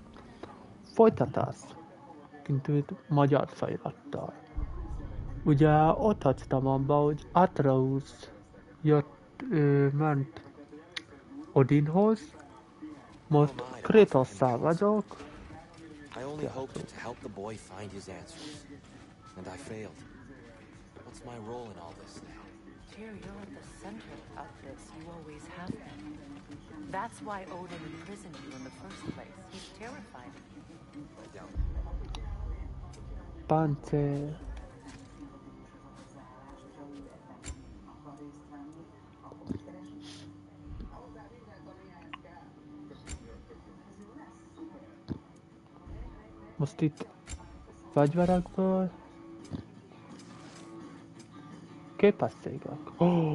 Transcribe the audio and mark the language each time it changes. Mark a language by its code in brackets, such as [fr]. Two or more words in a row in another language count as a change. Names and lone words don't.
[hu] Folytatás kintűt magyar felirattal. Ugye ott hagytam abba, hogy Atreus ment Odinhoz, most Kratosszal vagyok. [en] I only hoped to help the boy find his answers, and I failed. What's my role in all this now? Tyr, you're at the center of this. You always have been. That's why Odin imprisoned you in the first place. He's terrified of you. I doubt [hu] Páncél. Most itt fegyverekből képességek.